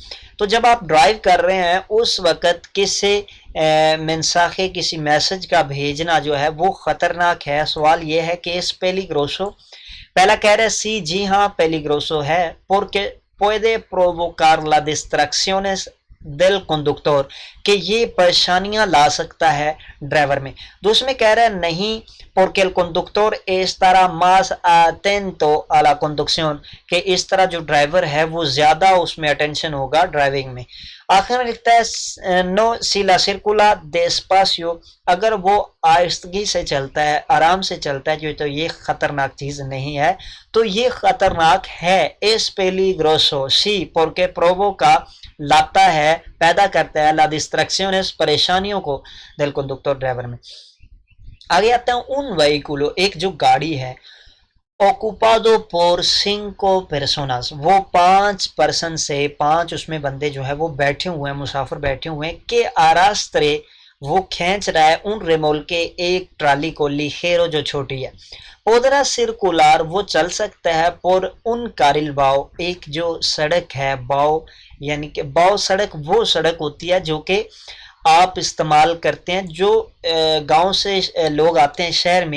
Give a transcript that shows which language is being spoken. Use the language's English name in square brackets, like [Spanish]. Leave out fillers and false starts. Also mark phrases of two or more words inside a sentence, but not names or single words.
[Urdu] تو جب آپ ڈرائیو کر رہے ہیں اس وقت کسی منساخے، کسی میسج کا بھیجنا جو ہے وہ خطرناک ہے. سوال یہ ہے کہ [Spanish] es peligroso, [Urdu] پہلا کہہ رہے سی، جی ہاں پیلیگروسو ہے، [Spanish] porque puede provocar la distracciones del conductor، [Urdu] کہ یہ پریشانیاں لا سکتا ہے ڈرائیور میں. دوسرے میں کہہ رہا ہے نہیں، [Spanish] porque el conductor estará más atento a la conducción، [Urdu] کہ اس طرح جو ڈرائیور ہے وہ زیادہ اس میں اٹینشن ہوگا ڈرائیونگ میں. آخر میں لکھتا ہے [Spanish] no si la circula despacio, [Urdu] اگر وہ آہستگی سے چلتا ہے، آرام سے چلتا ہے، جو تو یہ خطرناک چیز نہیں ہے. تو یہ خطرناک ہے [Spanish] es peligroso, sí porque provoca, [Urdu] لاتا ہے، پیدا کرتا ہے، [Spanish] la distracciones, [Urdu] پریشانیوں کو، [Spanish] del conductor، [Urdu] ڈرائیور میں. آگے آتا ہے [Spanish] un vehículo، [Urdu] ایک جو گاڑی ہے، [Spanish] ocupado por 5 personas، [Urdu] وہ 5 پرسن سے، 5 اس میں بندے جو ہے وہ بیٹھے ہوئے ہیں، مسافر بیٹھے ہوئے ہیں، کہ arrastre، وہ کھینچ رہا ہے [Spanish] un remolque [Urdu] ایک ٹرالی کو لیخیرو جو چھوٹی ہے. [Spanish] podrá circular [Urdu] وہ چل سکتا ہے [Spanish] por un carril BAO [Urdu] ایک جو سڑک ہے باؤ یعنی کہ باؤ سڑک وہ سڑک ہوتی ہے جو کہ آپ استعمال کرتے ہیں جو گاؤں سے لوگ آتے ہیں شہر میں.